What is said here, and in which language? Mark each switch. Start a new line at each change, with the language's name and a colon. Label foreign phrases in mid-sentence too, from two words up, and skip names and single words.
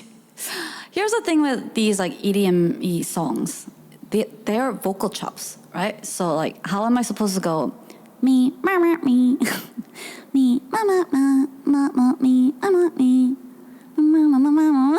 English: Here's the thing with these like EDM songs. They're vocal chops, right? So like, how am I supposed to go? Me, ma, ma, me, me, ma, ma, ma, ma, ma, me, ma, ma, me, ma, ma, ma, ma, ma.